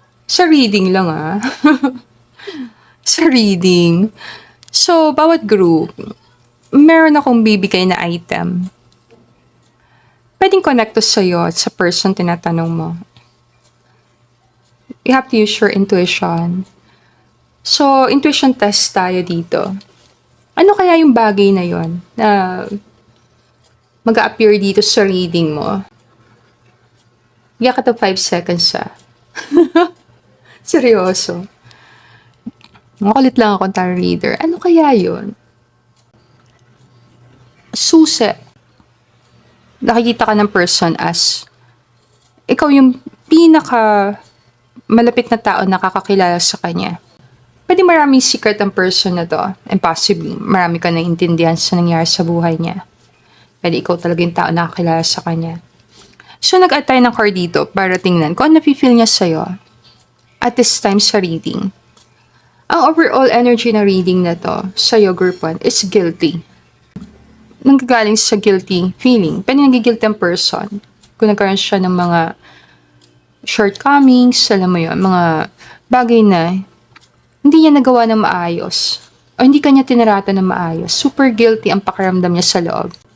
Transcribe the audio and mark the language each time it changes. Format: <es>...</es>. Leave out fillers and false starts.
<tl>Sa reading lang ah. Sa reading. So bawat group, meron akong bibigay na item. Pwedeng connect to sa'yo at sa person tinatanong mo.</tl> <en>You have to use your intuition.</en> <tl>So, intuition test tayo dito. Ano kaya yung bagay na yon na mag-appear dito sa reading mo? Bigyan ka to 5 seconds sa. Seryoso. Makulit lang akong tarot reader. Ano kaya yon? Susi. Nakikita ka ng person as ikaw yung pinaka malapit na tao na nakakakilala sa kanya. Pwede maraming secret ang person na to. And possibly, marami ka naiintindihan sa nangyari sa buhay niya. Pwede ikaw talaga yung tao na nakakilala sa kanya. So, nag-add tayo ng card dito para tingnan kung ano napifeel niya sa'yo</tl> <en>at this time</en> <tl>sa reading. Ang overall energy na reading na to sa'yo, Group 1, is guilty. Nanggagaling sa guilty feeling. Pwede nagigilty ang person kung nagkaroon siya ng mga shortcomings, alam mo yun, mga bagay na hindi niya nagawa ng maayos o hindi kanya tinarata ng maayos. Super guilty ang pakiramdam niya sa loob.</tl>